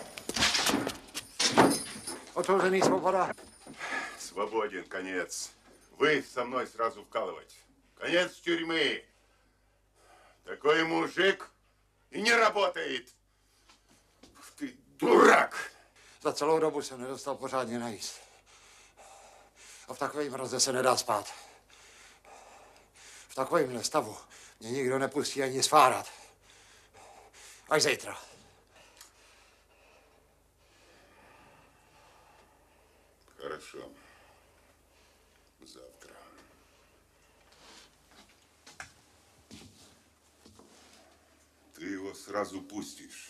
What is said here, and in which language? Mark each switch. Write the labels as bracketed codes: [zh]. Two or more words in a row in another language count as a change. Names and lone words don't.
[cs] Otevřený, Svoboda. [ru] Свободен, конец. Вы со мной сразу вкалывать. Конец тюрьмы. Такой мужик и не работает. Ты дурак. [cs] Za celou dobu jsem nedostal pořádně najíst. A v takovém mraze se nedá spát. V takovémhle stavu mě nikdo nepustí ani svárat. Až zítra. [ru] Хорошо. Завтра. Ты его сразу пустишь.